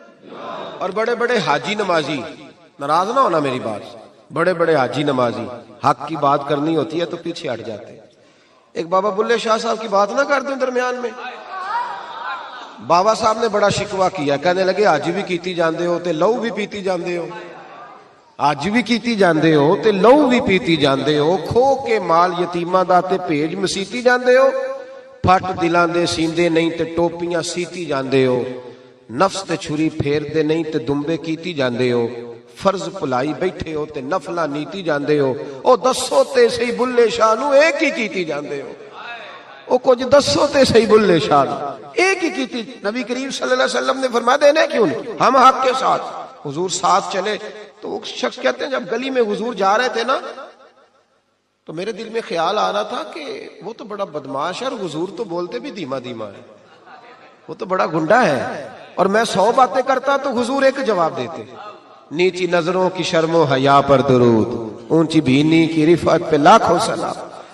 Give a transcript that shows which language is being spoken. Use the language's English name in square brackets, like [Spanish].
[Urdu] اور بڑے بڑے حاجی نمازی, ناراض نہ ہونا میری بات, بڑے بڑے حاجی نمازی حق کی بات کرنی ہوتی ہے تو پیچھے ہٹ جاتے ہیں. ایک بابا بلے شاہ صاحب کی بات نہ کر دیں درمیان میں. بابا صاحب نے بڑا شکوہ کیا, کہنے لگے [Punjabi] حج بھی کیتی جاندے ہو تے لو بھی پیتی جاندے ہو, حج بھی کیتی جاندے ہو تے لو بھی پیتی جاندے ہو, کھو کے مال یتیماں دا تے بھیج مسیتی جاندے ہو, پھٹ دلاں دے سیندے نہیں تے ٹوپیاں سیتی جاندے ہو, نفس تے چھری پھیر دے نہیں تے دمبے کیتی جاندے ہو, فرض پلائی بیٹھے ہو تے نفلہ نیتی جاندے ہو. او دسو تے صحیح بلے شاہ نو ایک ہی کیتی جاندے ہو, او کچھ دسو تے صحیح بلے شاہ نو ایک ہی کیتی. [Urdu] نبی کریم صلی اللہ علیہ وسلم نے فرمایا دینے کیوں نہیں, ہم حق کے ساتھ. حضور ساتھ چلے تو وہ شخص کہتے ہیں جب گلی میں حضور جا رہے تھے نا تو میرے دل میں خیال آ رہا تھا کہ وہ تو بڑا بدماش ہے اور حضور تو بولتے بھی دھیما دھیما ہے, وہ تو بڑا گنڈا ہے, اور میں 100 باتیں کرتا تو حضور ایک جواب دیتے, نیچی نظروں کی شرم و حیا پر درود, اونچی بینی کی رفعت پہ لاکھوں سلام.